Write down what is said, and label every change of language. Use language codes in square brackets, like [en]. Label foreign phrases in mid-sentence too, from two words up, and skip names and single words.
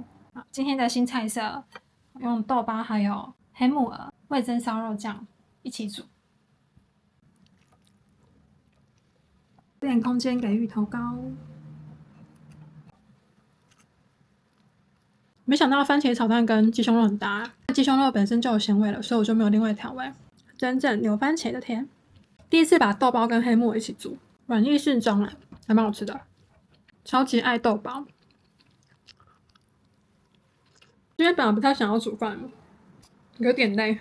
[zh] 今天的新菜色用豆包還有黑木耳、味噌燒肉醬一起煮。點空間給芋頭糕。沒想到番茄炒蛋跟雞胸肉很搭，雞胸肉本身就有鹹味了，所以我就沒有另外調味。真正有番茄的甜。第一次把豆包跟黑木耳一起煮。軟硬適中啊，還蠻好吃的，超級愛豆包。今天本來不太想要煮飯，有點累。